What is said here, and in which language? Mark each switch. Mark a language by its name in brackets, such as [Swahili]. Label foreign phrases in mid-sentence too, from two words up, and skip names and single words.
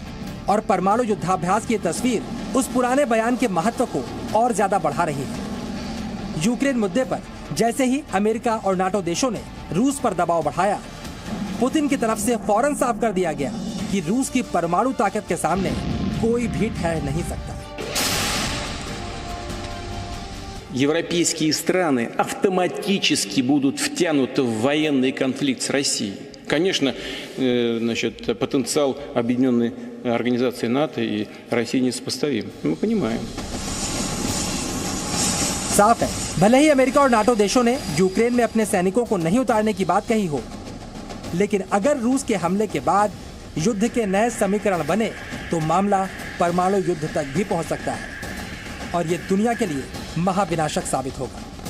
[Hindi] और परमाणु युद्धाभ्यास की तस्वीर उस पुराने बयान के महत्व को और ज्यादा बढ़ा रही है। यूक्रेन मुद्दे पर जैसे ही अमेरिका और नाटो देशों ने रूस पर दबाव बढ़ाया, पुतिन की तरफ से फौरन साफ कर दिया गया कि रूस की परमाणु ताकत के सामने कोई भी ठहर नहीं सकता। [Russian] Европейские страны автоматически будут втянуты в военный конфликт с Россией. Конечно, потенциал объединенной организации НАТО и России несопоставим. Мы понимаем. [Hindi] साफ है, भले ही अमेरिका और नाटो देशों ने यूक्रेन में अपने सैनिकों को नहीं उतारने की बात कही हो, लेकिन अगर रूस के हमले के बाद युद्ध के नए समीकरण बने, तो मामला परमाणु युद्ध तक भी पहुंच सकता है, और ये दुनिया के लिए महाविनाशक साबित होगा।